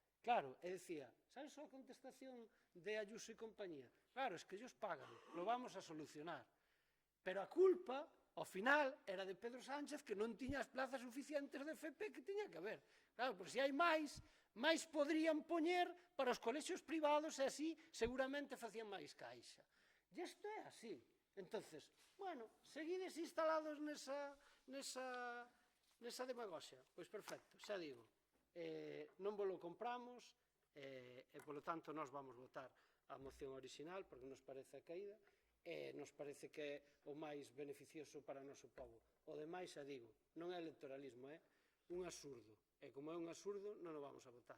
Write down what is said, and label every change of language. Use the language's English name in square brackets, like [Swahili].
[Galician] Claro, e decía, sabes a contestación de Ayuso e compañía? [Spanish] Claro, es que ellos pagan, lo vamos a solucionar. [Galician] Pero a culpa, ao final, era de Pedro Sánchez que non tiña as plazas suficientes de FP que tiña que haber. Claro, por se hai máis podrían poñer para os colexios privados e así seguramente facían máis caixa. E isto é así. Entonces, bueno, seguides instalados nesa demagoxia? Pois perfecto, xa digo. Non vos lo compramos e, polo tanto, nós vamos votar a moción original porque nos parece a caída e nos parece que é o máis beneficioso para o noso povo. O demais, xa digo, non é electoralismo, é un absurdo. E como é un absurdo, non o vamos a votar.